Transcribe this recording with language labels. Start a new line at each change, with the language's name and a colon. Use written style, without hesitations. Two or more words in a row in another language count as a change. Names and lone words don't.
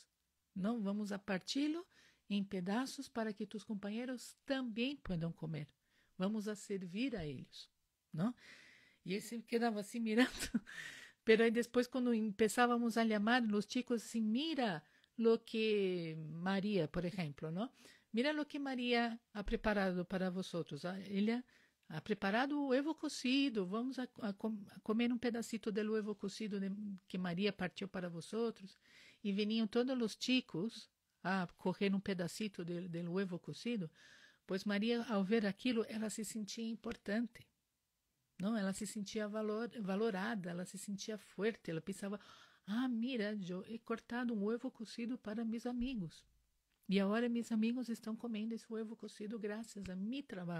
Portuguese: Não, vamos a parti-lo em pedaços para que tus companheiros também possam comer. Vamos a servir a eles, não? E ele se quedava assim mirando. Pero aí depois, quando começávamos a chamar os chicos assim,
Spanish: mira lo que
Portuguese: Maria, por exemplo, não?
Spanish: Mira lo que Maria ha preparado para vosotros.
Portuguese: Ela
Spanish: ha preparado
Portuguese: o ovo cocido. Vamos a comer um pedacito do ovo cocido que Maria partiu
Spanish: para vosotros.
Portuguese: E veniam todos os chicos a coger um pedacito do ovo cocido. Pois Maria, ao ver aquilo, ela se sentia importante. Não, ela se sentia valorada, ela se sentia forte, ela pensava, mira, eu
Spanish: he cortado
Portuguese: um ovo cocido para meus amigos. E agora meus amigos estão comendo esse ovo cocido graças a meu trabalho.